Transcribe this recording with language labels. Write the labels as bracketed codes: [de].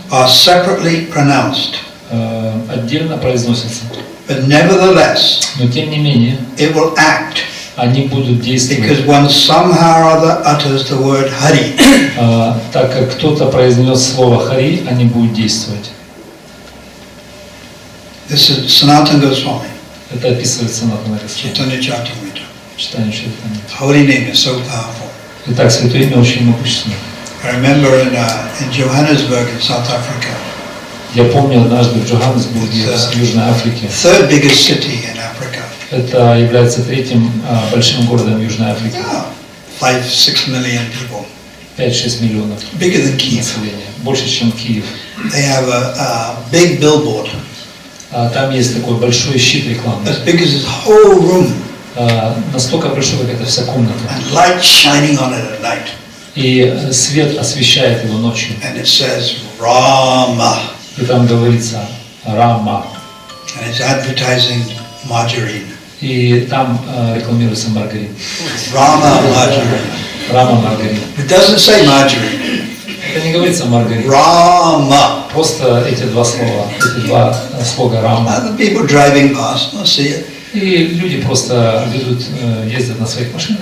[en] are separately pronounced. [ru] Отдельно произносятся. [en] But nevertheless, [ru] Но тем не менее, [en] it will act [ru] они будут действовать, [en] because one somehow or other utters the word Hari. [ru] так как кто-то произнес слово Хари, они будут действовать. [en] This is Sanatana Goswami, [ru] Это описывается на Госвами. [en] Chaitanya Charitamrita. [ru] Читание Чайтаньи. [en] Holy name is so powerful. [ru] Итак, Святое Имя очень могущественно. [en] I remember in Johannesburg in South Africa, [ru] Я помню однажды в Джоханнесбурге, в Южной Африке. [en] third biggest city in Africa. [ru] Это является третьим большим городом Южной Африки. [en] 5-6 million people. [ru] 5-6 миллионов [en] Bigger than Kiev. [ru] населения. Больше, чем Киев. [en] They have a big billboard [ru] Там есть такой большой щит рекламный. [en] as big as this whole room [ru] Настолько большой, как эта вся комната. [en] and light shining on it at night. [ru] И свет освещает его ночью. [en] And it says Rama. [ru] И там говорится Рама. [en] And it's advertising margarine. [ru] И там рекламируется маргарин. [en] Rama margarine. [ru] Рама маргарин. [en] It doesn't say margarine. [ru] Это не говорится маргарин. [en] Rama. [ru] Просто эти два слога Рама. [en] Other people driving past will see it. [ru] И люди просто ездят на своих машинах.